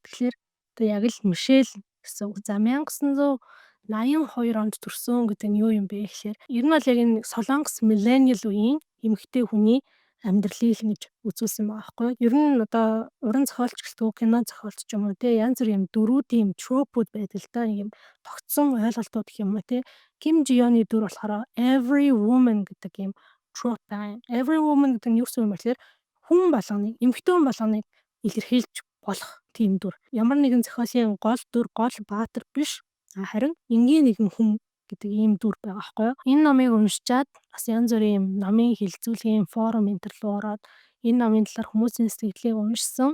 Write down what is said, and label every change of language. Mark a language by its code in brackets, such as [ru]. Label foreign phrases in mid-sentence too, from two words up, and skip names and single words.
[mn] Тэгэхээр яг л Мишель гэсэн үг. За 1982 онд төрсөн гэдэг нь юу юм бэ гэхээр ер нь бол яг энэ Солонгос millennial үеийн эмэгтэй хүний амьдралыг ингэж үзүүлсэн байгаа байхгүй юу? Ер нь уран зохиолч гэлтгүү кино зохиолч ч юм уу янз бүрийн дөрүүдийн тропууд байдаг л да. Ийм тогтсон ойлголтууд гэх юм уу Ким Жионы дүр болохоор [en] every woman [mn] гэдэг ийм trope байна. [en] Every woman [mn] гэдэг нь юу гэсэн юм бэ гэхээр хүн болгоныг, эмэгтэй хүн болгоныг илэрхийлж болох тийм дүр. Ямар нэгэн зохиолын гол дүр, гол баатар биш. Харин энгийн нэгэн хүн гэдэг ийм дүр байгаа байхгүй юу? Энэ номыг уншичаад бас янз бүрийн номын хилцүүлгийн форум интерлүү ороод энэ номын талаар хүмүүсийн сэтгэлийг уншсан.